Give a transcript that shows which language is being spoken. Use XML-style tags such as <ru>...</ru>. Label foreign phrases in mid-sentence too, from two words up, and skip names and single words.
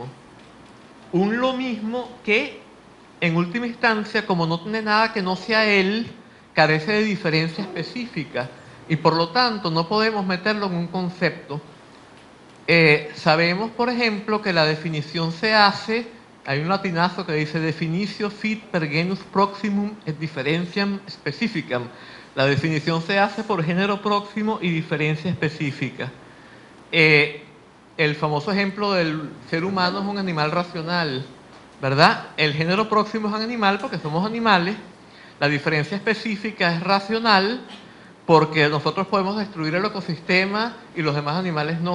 <es>Un lo mismo que, en última instancia, como no tiene nada que no sea él, carece de diferencia específica y por lo tanto no podemos meterlo en un concepto. Sabemos, por ejemplo, que la definición se hace, hay un latinazo que dice</es> <la>definitio fit per genus proximum et differentiam specificam.</la> <es>La definición se hace por género próximo y diferencia específica. El famoso ejemplo del ser humano es un animal racional, ¿verdad? El género próximo es un animal porque somos animales, la diferencia específica es racional porque nosotros podemos destruir el ecosistema y los demás animales no.</es>